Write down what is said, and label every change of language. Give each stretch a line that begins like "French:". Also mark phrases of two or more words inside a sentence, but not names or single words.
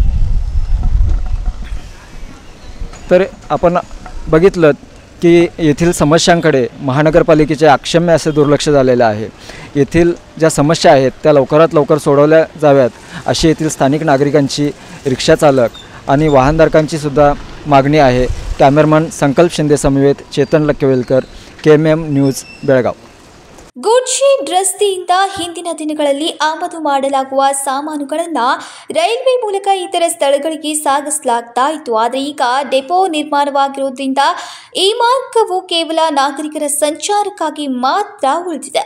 Marathi: तर आपण बघितलं की येथील समस्यांकडे महानगरपालिकेचे अक्षम्य असे दुर्लक्ष झालेलं आहे. येथील ज्या समस्या आहेत त्या लवकरात लवकर सोडवल्या जाव्यात अशी येथील स्थानिक नागरिकांची, रिक्षा चालक आणि वाहनधारकांची सुद्धा मागणी आहे. कॅमेरामन संकल्प शिंदे समवेत चेतन लक्केवेलकर, KMM न्यूज, बेळगाव.
Kannada: ಗೂಡ್ಶೆಡ್ ರಸ್ತೆಯಿಂದ ಹಿಂದಿನ ದಿನಗಳಲ್ಲಿ ಆಮದು ಮಾಡಲಾಗುವ ಸಾಮಾನುಗಳನ್ನು ರೈಲ್ವೆ ಮೂಲಕ ಇತರ ಸ್ಥಳಗಳಿಗೆ ಸಾಗಿಸಲಾಗ್ತಾ ಇತ್ತು. ಆದರೆ ಈಗ ಡೆಪೋ ನಿರ್ಮಾಣವಾಗಿರುವುದರಿಂದ ಈ ಮಾರ್ಗವು ಕೇವಲ ನಾಗರಿಕರ ಸಂಚಾರಕ್ಕಾಗಿ ಮಾತ್ರ ಉಳಿದಿದೆ.